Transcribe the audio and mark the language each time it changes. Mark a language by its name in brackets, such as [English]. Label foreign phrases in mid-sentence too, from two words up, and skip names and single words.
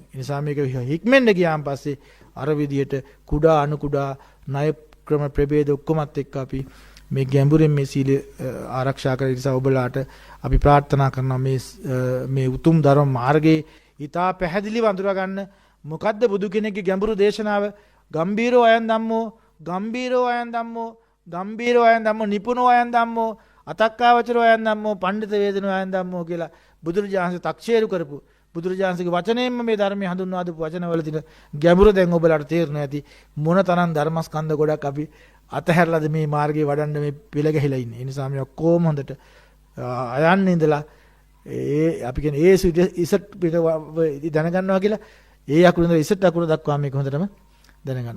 [Sinhala] ඒ නිසා මේක හික්මෙන්න ගියාන් පස්සේ අර විදියට කුඩා අණු කුඩා ණය ක්‍රම ප්‍රභේද ඔක්කොමත් එක්ක අපි මේ ගැඹුරින් මේ සීල ආරක්ෂා කර නිසා ඔබලාට අපි ප්‍රාර්ථනා කරනවා මේ උතුම් ධර්ම මාර්ගයේ ඊටා පැහැදිලිව අඳුරා ගන්න. මොකද්ද බුදු කෙනෙක්ගේ ගැඹුරු දේශනාව? [Pali] ගම්බීරෝ අයන් ධම්මෝ, ගම්බීරෝ අයන් ධම්මෝ, ගම්බීරෝ අයන් ධම්මෝ, නිපුණෝ අයන් ධම්මෝ, අතක්කාවචරෝ අයන් ධම්මෝ, පණ්ඩිත වේදනෝ අයන් ධම්මෝ [Sinhala] කියලා බුදුරජාණන්සේ තක්ෂේරු කරපු බුදුරජාණන්සේගේ වචනයෙන්ම මේ ධර්මයේ හඳුන්වා දෙපු වචනවල තියෙන ගැඹුර දැන් ඔබලාට තේරෙනවා ඇති. මොන තරම් ධර්මස්කන්ධ ගොඩක් අපි අතහැරලාද මේ මාර්ගයේ වඩන්න මේ පිළ ගැහිලා ඉන්නේ. ඒ නිසා මේ ඔක්කොම හොඳට අයන්න ඉඳලා අපි කියන්නේ ඒ ඉසට් පිට දැනගන්නවා කියලා ඒ අකුරු ඉඳලා ඉසට් අකුරු දක්වා මේක හොඳටම දැනගන්න.